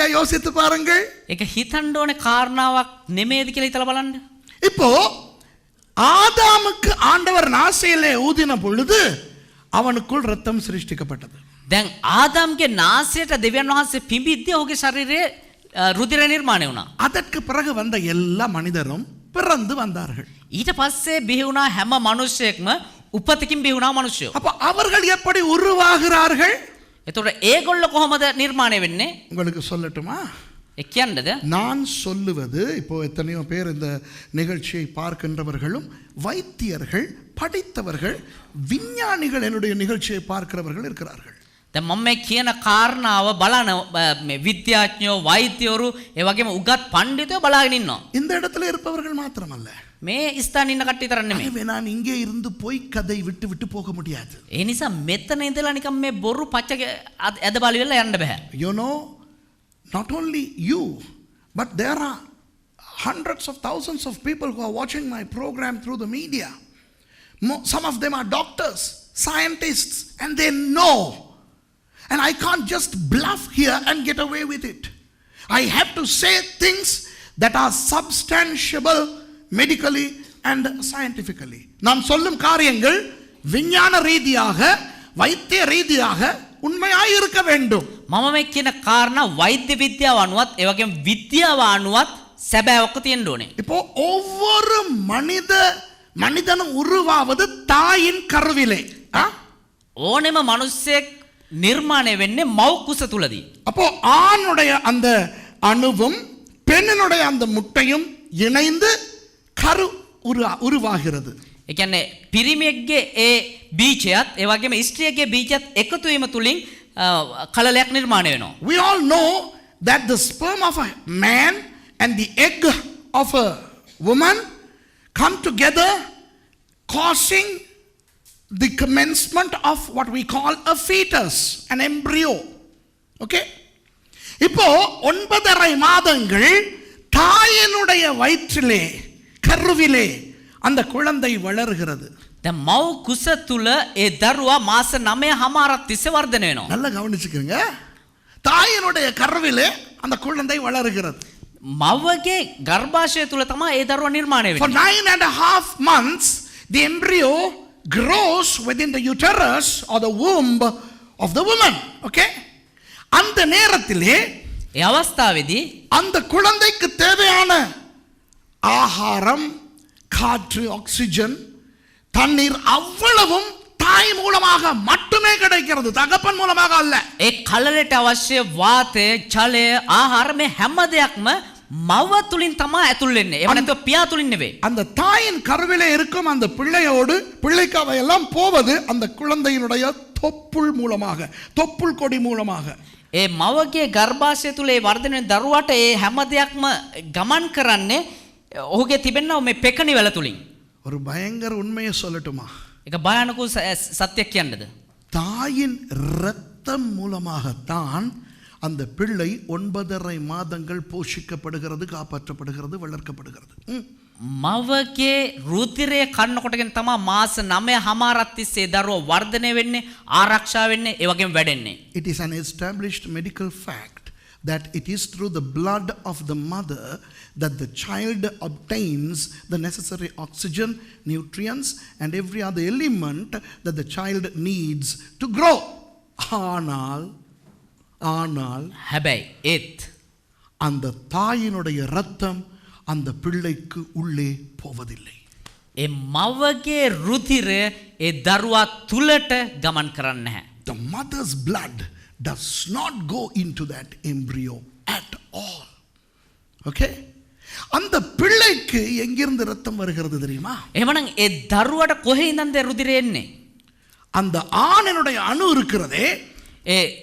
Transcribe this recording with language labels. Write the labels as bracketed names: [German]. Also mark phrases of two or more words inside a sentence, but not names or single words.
[Tamil] யோசித்து பாருங்கள். [Sinhala] ඒක හිතන්න ඕනේ කාරණාවක් නෙමෙයිද කියලා හිතලා බලන්න. [Tamil] இப்போ ஆதாமுக்கு ஆண்டவர் நாசியிலே ஊதின பொழுது அவனுக்குள் ரத்தம் சிருஷ்டிக்கப்பட்டது. [Sinhala] දැන් ආදාම්ගේ නාසයට දෙවියන් වහන්සේ පිඹිද්දී ඔහුගේ ශරීරයේ රුධිර නිර්මාණය වුණා. [Tamil] அதற்கு பிறகு வந்த எல்லா மனிதரும் பிறந்து வந்தார்கள். [Sinhala] ඊට පස්සේ බිහි වුණා හැම මිනිසෙක්ම උපතකින් බිහි වුණා මිනිස්සු. [Tamil] அப்ப அவர்கள் எப்படி உருவாகிறார்கள்? [Sinhala] එතකොට ඒගොල්ලෝ කොහොමද නිර්මාණය වෙන්නේ? [Tamil] உங்களுக்கு சொல்லட்டுமா? [Sinhala] ඒ කියන්නද? [Tamil] நான் சொல்லுவது, இப்போ எத்தனையோ பேர் இந்த நிகழ்ச்சியை பார்க்கின்றவர்களும் வைத்தியர்கள், படித்தவர்கள், விஞ்ஞானிகள் என்னுடைய நிகழ்ச்சியை பார்க்கிறவர்கள் இருக்கிறார்கள். [Sinhala] දැන් මම මේ කියන කාරණාව බලන මේ විද්‍යාඥයෝ, වෛද්‍යවරු, ඒ වගේම උගත් පඬිතුයෝ බලාගෙන ඉන්නවා. [Tamil] இந்த இடத்துல இருப்பவர்கள் மாத்திரமல்ல, [Sinhala] මේ ස්ථාන ඉන්න කට්ටිය තරක් නෙමෙයි. [Tamil] எனவே நான் இங்கே இருந்து போய் கதை விட்டு போக முடியாது. [Sinhala] ඒ නිසා මෙතන ඉඳලා නිකන් මේ බොරු පච්ච ඇද බලි වෙලා යන්න බෑ. [English] You know, not only you, but there are hundreds of thousands of people who are watching my program through the media. Some of them are doctors, scientists, and they know. And I can't just bluff here and get away with it. I have to say things that are substantiable medically and scientifically. [Tamil] நான் சொல்லும் காரியங்கள் விஞ்ஞான ரீதியாக, வைத்திய ரீதியாக உண்மையாய் இருக்க வேண்டும். [Sinhala] මම මේ කියන කාරණා වෛද්‍ය විද්‍යාව අනුවත් ඒ වගේම විද්‍යාව අනුවත් සැබෑවක තියෙන්න ඕනේ. [Tamil] இப்போ ஒவ்வொரு மனிதனும் உருவாவது தாயின் கருவிலே. [Sinhala] ඕනෙම මිනිස්සෙක් නිර්මාණය වෙන්නේ මව් කුස තුලදී. [Tamil] அப்போ ஆணுடைய அந்த அணுவும் பெண்ணினுடைய அந்த முட்டையும் இணைந்து கரு உருவாகிறது. [Sinhala] ඒ කියන්නේ පිරිමියෙක්ගේ ඒ බීජයත් ඒ වගේම ස්ත්‍රියගේ බීජයත් එකතු වීම තුලින් කලලයක් නිර්මාණය වෙනවා. [English] We all know that the sperm of a man and the egg of a woman come together, causing the commencement of what we call a fetus, an embryo. Okay? [Tamil] இப்போ 9.5 மாதங்கள் தாயினுடைய வயிற்றிலே, கருவிலே அந்த குழந்தை வளர்கிறது. [Sinhala] දැන් මව් කුස තුල ඒ දරුවා මාස 9 තිස්සේ වර්ධනය වෙනවා. [Tamil] நல்லா கவனிச்சுக்கங்க. தாயினுடைய கருவிலே அந்த குழந்தை வளர்கிறது. [Sinhala] මවගේ ගර්භාෂය තුල තමයි ඒ දරුවා නිර්මාණය [English] For [Sinhala] වෙන්නේ. [English] 9.5 months the embryo grows within the uterus or the womb of the woman. [Tamil] Okay? அந்த நேரத்திலே [Sinhala] ඒ අවස්ථාවේදී [Tamil] அந்த குழந்தைக்கு தேவையான ஆகாரம், காற்று, ஆக்சிஜன், தண்ணீர் அவ்வளவும் தாய் மூலமாக மட்டுமே கிடைக்கிறது, தகப்பன் மூலமாக அல்ல. [Sinhala] ඒ කලලට අවශ්‍ය වාතය, ජලය, ආහාර මේ හැම දෙයක්ම මව තුලින් තමයි ඇතුල් වෙන්නේ. එහෙම නැත්නම් පියා තුලින් නෙවෙයි. [Tamil] அந்த தாயின் கருவிலே இருக்கும் அந்த பிள்ளையோடு பிள்ளைக்கு அவையெல்லாம் போவது அந்த குழந்தையினுடைய தொப்புள் மூலமாக, தொப்புள் கொடி மூலமாக. [Sinhala] ඒ මවගේ ගර්භාෂය තුල ඒ වර්ධනය වෙන දරුවාට ඒ හැම දෙයක්ම ගමන් කරන්නේ ඔහුගේ තිබෙනා මේ පෙකණි වල තුලින්. [Tamil] ஒரு பயங்கர உண்மையை சொல்லட்டுமா? [Sinhala] ඒක භයානක සත්‍යයක් කියන්නද? [Tamil] தாயின் இரத்தம் மூலமாகத்தான் அந்த பிள்ளை 9.5 மாதங்கள் போஷிக்கப்படுகிறது, காப்பாற்றப்படுகிறது, வளர்க்கப்படுகிறது. [Sinhala] මවගේ රුධිරය කන්නකොටගෙන තමයි මාස 9 තිස්සේ දරුවා වර්ධනය වෙන්නේ, ආරක්ෂා වෙන්නේ, ඒ වගේම වැඩෙන්නේ. [English] It is an established medical fact that it is through the blood of the mother that the child obtains the necessary oxygen, nutrients and every other element that the child needs to grow. [Tamil] ஆனால் [Sinhala] හැබැයි ඒත් [Tamil] அந்த தாயினுடைய இரத்தம் அந்த பிள்ளைக்கு உள்ளே போவதில்லை. [Sinhala] ඒ මවගේ රුධිරය ඒ දරුවා තුලට ගමන් කරන්නේ නැහැ. [English] The mother's blood does not go into that embryo at all. Okay? [Tamil] அந்த பிள்ளைக்கு எங்கிருந்து இரத்தம் வருகிறது தெரியுமா? [Sinhala] එහෙමනම් ඒ දරුවට කොහේ ඉඳන්ද රුධිරය එන්නේ? [Tamil] அந்த ஆணினுடைய அணு இருக்கிறதே,